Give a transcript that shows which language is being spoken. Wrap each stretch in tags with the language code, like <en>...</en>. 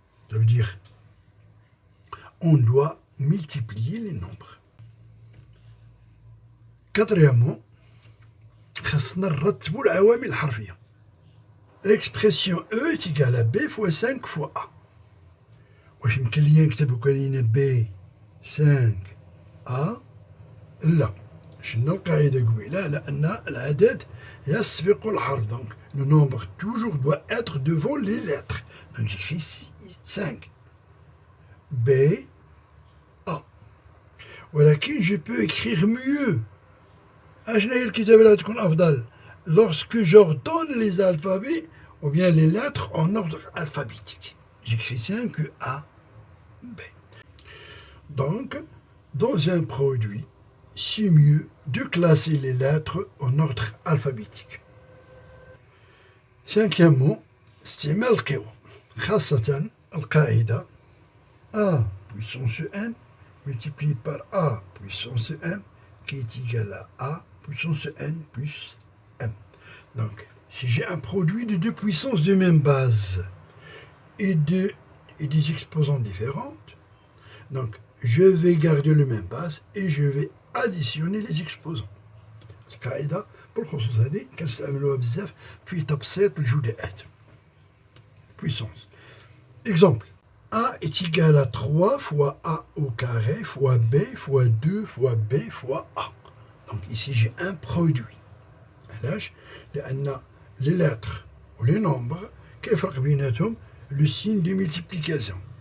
<fr>Ça veut dire, on doit multiplier les nombres.</fr> <ar>Quatrièmement, خاصنا نرتبوا العوامل الحرفية.</ar> <fr>L'expression E est égale à B fois 5 fois A.</fr> <ar>واش يمكن لي نكتب كاين B 5 A؟ لا. شنو القاعدة قبيلة؟ لأن العدد يسبق الحرف.</ar> <fr>Donc, le nombre toujours doit être devant les lettres. Donc, j'écris ici 5. B, A. ولكن je peux écrire mieux.</fr> <ar>شنو هي الكتابة اللي تكون أفضل؟</ar> <fr>Lorsque j'ordonne les alphabets ou bien les lettres en ordre alphabétique. J'écris 5 A, B. Donc, dans un produit, c'est mieux de classer les lettres en ordre alphabétique. Cinquièmement,</fr> <ar>استعمال القوى خاصة القاعدة</ar> <fr>A puissance n multiplié par A puissance m qui est égal à A puissance n plus m. Donc, si j'ai un produit de deux puissances de même base et des exposants différentes, donc je vais garder le même base et je vais additionner les exposants.</fr> <ar>القاعدة بالخصوص هذه كنستعملوها بزاف في تبسيط الجداءات.</ar> <fr>Puissance. Exemple. A est égal à 3 fois A au carré fois B fois 2 fois B fois A. Donc ici j'ai un produit.</fr> <ar>علاش؟ لأن</ar> <fr>les lettres ou les nombres</fr> <ar>كيفرق بيناتهم</ar> <fr>le signe de multiplication.</fr>